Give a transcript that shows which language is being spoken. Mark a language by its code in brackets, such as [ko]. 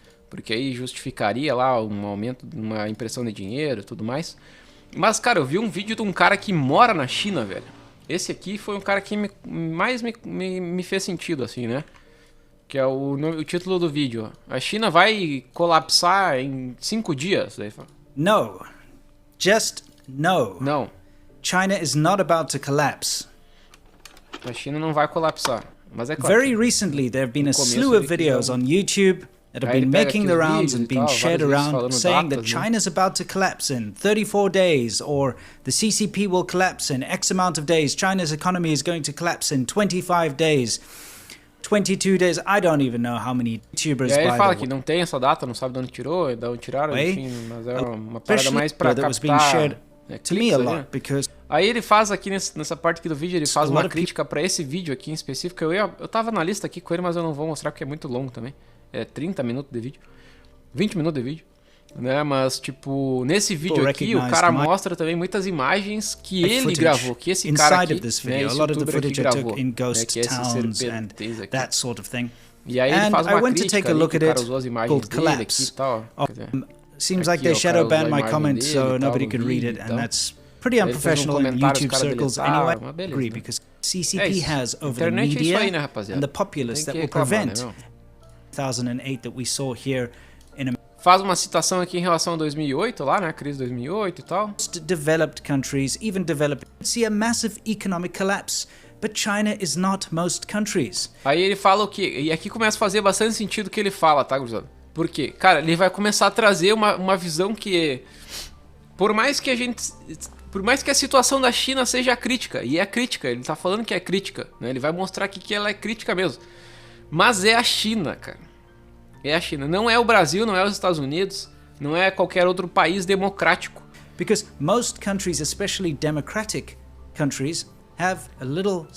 [pt] Porque aí justificaria lá um aumento, uma impressão de dinheiro e tudo mais. Mas, cara, eu vi um vídeo de um cara que mora na China, velho. Esse aqui foi um cara que mais me fez sentido, assim, né? Que é o título do vídeo. A China vai colapsar em 5 dias. Daí fala. [en] No. Just no. [pt] Não. [en] China is not about to collapse. [pt] A China não vai colapsar. Mas é claro. [en] Very recently there have been a slew of videos on YouTube that have been making the rounds and been shared around saying that China's about to collapse in 34 days, or the CCP will collapse in X amount of days. China's economy is going to collapse in 25 days. 22 days, I don't even know how many YouTubers. [pt] E aí ele fala que não tem essa data, não sabe de onde tirou, de onde tiraram, enfim, mas é uma parada mais pra captar. [en] To me a lot, because [pt] aí ele faz aqui nessa parte aqui do vídeo, ele faz uma crítica pra esse vídeo aqui em específico. Eu tava na lista aqui com ele, mas eu não vou mostrar porque é muito longo também. É 30 minutos de vídeo, 20 minutos de vídeo, né? Mas tipo, nesse vídeo aqui o cara mostra também muitas imagens que ele gravou, que esse cara aqui, né, esse youtuber aqui gravou, né, que é esse serpentez aqui. E aí ele faz uma crítica ali, que o cara usou as imagens dele aqui e tal. [en] Seems like they shadow banned my comment so nobody could read it, and that's pretty unprofessional in YouTube circles anyway. I agree, because CCP has over the media and the populace that will prevent 2008 that we saw here in [pt] faz uma citação aqui em relação a 2008 lá, né, a crise de 2008 e tal. [en] Developed countries, even developed, see a massive economic collapse. But China is not most countries. [pt] Aí ele fala o quê? E aqui começa a fazer bastante sentido o que ele fala, tá, gurizada? Por quê? Cara, ele vai começar a trazer uma visão que, por mais que a situação da China seja crítica, e é crítica, ele tá falando que é crítica, né? Ele vai mostrar aqui que ela é crítica mesmo. Mas é a China, cara. É a China. Não é o Brasil, não é os Estados Unidos, não é qualquer outro país democrático. [en] Because most countries, especially democratic countries, have a little